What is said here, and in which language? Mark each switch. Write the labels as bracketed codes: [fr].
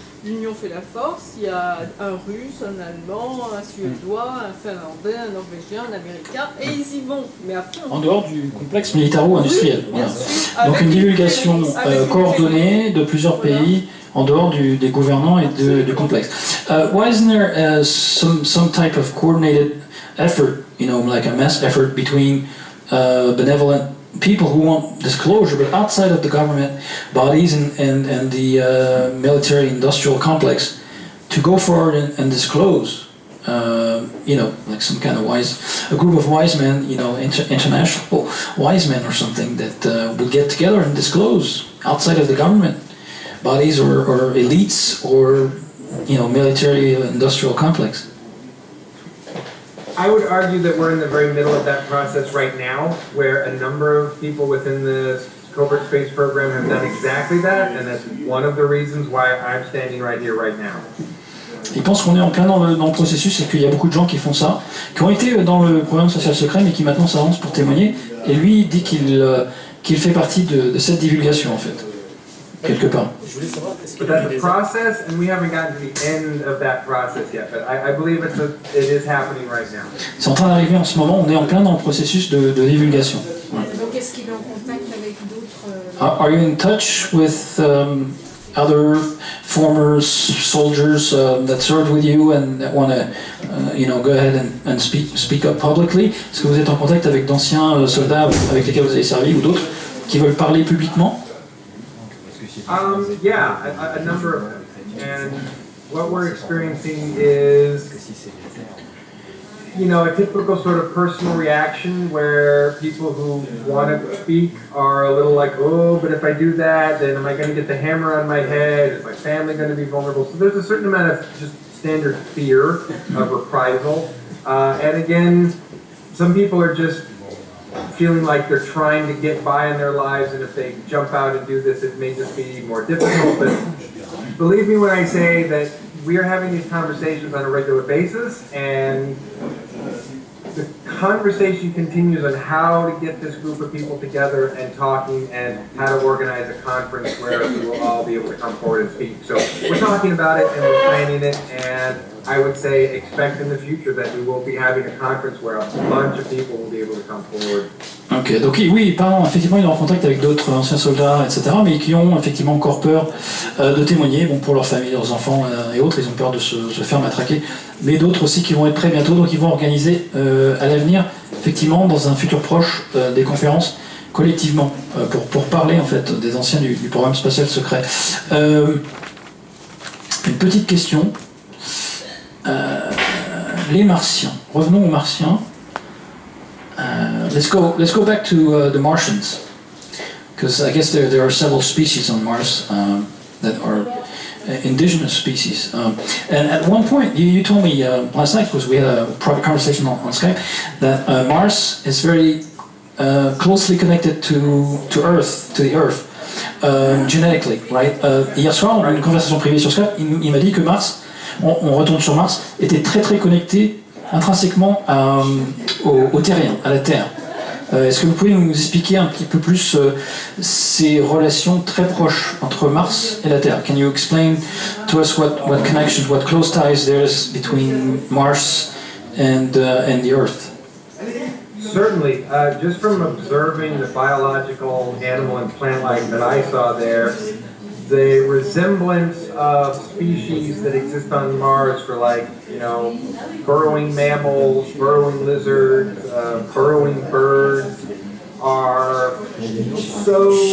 [fr] L'union fait la force, il y a un Russe, un Allemand, un Suédois, un Finlandais, un Norvégien, un Américain, et ils y vont, mais à fond. En dehors du complexe militaro-industriel. Oui, bien sûr. Donc une divulgation coordonnée de plusieurs pays en dehors des gouvernants et du complexe. [en] Why isn't there some type of coordinated effort, like a mass effort between benevolent people who want disclosure, but outside of the government bodies and the military industrial complex, to go forward and disclose, like some kind of a group of wise men, international wise men or something that will get together and disclose outside of the government bodies or elites or, military industrial complex. I would argue that we're in the very middle of that process right now, where a number of people within the covert space program have done exactly that, and that's one of the reasons why I'm standing right here right now. [fr] Il pense qu'on est en plein dans le processus et qu'il y a beaucoup de gens qui font ça, qui ont été dans le programme spatial secret mais qui maintenant s'avancent pour témoigner. Et lui il dit qu'il fait partie de cette divulgation en fait, quelque part. [en] But that's a process, and we haven't gotten to the end of that process yet. But I believe it is happening right now. [fr] C'est en train d'arriver en ce moment. On est en plein dans le processus de divulgation. Donc est-ce qu'il est en contact avec d'autres [en] Are you in touch with other former soldiers that served with you and that want to, go ahead and speak up publicly? [fr] Est-ce que vous êtes en contact avec d'anciens soldats avec lesquels vous avez servi ou d'autres qui veulent parler publiquement? [en] Yeah, a number of them. And what we're experiencing is, a typical sort of personal reaction where people who want to speak are a little like, oh, but if I do that, then am I going to get the hammer on my head? Is my family going to be vulnerable? So there's a certain amount of just standard fear of reprisal. And again, some people are just feeling like they're trying to get by in their lives, and if they jump out and do this, it may just be more difficult. But believe me when I say that we are having these conversations on a regular basis, and the conversation continues on how to get this group of people together and talking, and how to organize a conference where we will all be able to come forward and speak. So we're talking about it and we're planning it, and I would say expect in the future that we will be having a conference where a bunch of people will be able to come forward. [fr] Ok, donc oui, pardon, effectivement, il est en contact avec d'autres anciens soldats, etc., mais qui ont effectivement encore peur de témoigner, bon, pour leur famille, leurs enfants et autres, ils ont peur de se faire matraquer, mais d'autres aussi qui vont être prêts bientôt, donc ils vont organiser à l'avenir, effectivement, dans un futur proche, des conférences collectivement, pour parler en fait des anciens du programme spatial secret. Une petite question. Les Martiens. Revenons aux Martiens. [en] Let's go back to the Martians, because I guess there are several species on Mars that are indigenous species. And at one point, you told me last night, because we had a private conversation on Skype, that Mars is very closely connected to Earth, to the Earth, genetically, right? [fr] Hier soir, on a eu une conversation privée sur Skype. Il m'a dit que Mars, on retourne sur Mars, était très très connecté intrinsèquement au terrien, à la Terre. Est-ce que vous pouvez nous expliquer un petit peu plus ces relations très proches entre Mars et la Terre? [en] Can you explain to us what connections, what close ties there is between Mars and the Earth? Certainly. Just from observing the biological animal and plant life that I saw there, the resemblance of species that exist on Mars for burrowing mammals, burrowing lizards, burrowing birds are so